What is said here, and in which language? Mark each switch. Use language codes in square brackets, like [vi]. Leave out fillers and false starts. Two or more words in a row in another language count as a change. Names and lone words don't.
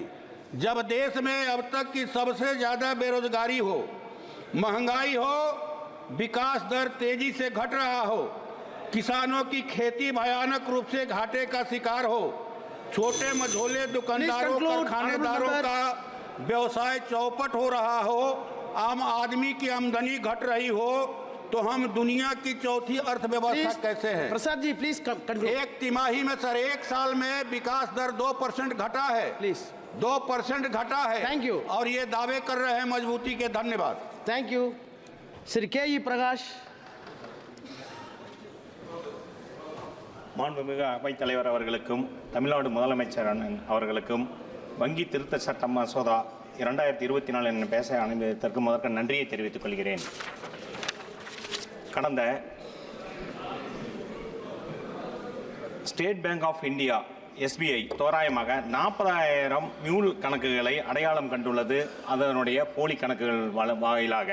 [hi] जब देश में अब तक की सबसे ज़्यादा बेरोजगारी हो, महंगाई हो, विकास दर तेजी से घट रहा हो, किसानों की खेती भयानक रूप से घाटे का शिकार हो, छोटे मझोले दुकानदारों कारखानेदारों का व्यवसाय चौपट हो रहा हो, आम आदमी की आमदनी घट रही हो, तो हम दुनिया की चौथी अर्थव्यवस्था कैसे हैं? प्रसाद जी प्लीज एक तिमाही में सर, एक साल में विकास दर 2% घटा है। प्लीज 2% घटा है। [en] thank you. [hi] और ये दावे कर रहे हैं मजबूती के। धन्यवाद। [en] thank you. [hi] श्री के प्रकाश। [ta] மாண்புமிகு அவைத் தலைவர் அவர்களுக்கும் தமிழ்நாடு முதலமைச்சர் அவர்களுக்கும் வங்கி திருத்த சட்ட மசோதா 2024 என பேச அனுமதித்ததற்கு முதற்க நன்றியை தெரிவித்துக் கொள்கிறேன். கடந்த ஸ்டேட் பேங்க் ஆஃப் இந்தியா SBI தோராயமாக 40,000 மியூல் கணக்குகளை அடையாளம் கண்டுள்ளது, அதனுடைய போலி கணக்குகள் வாயிலாக.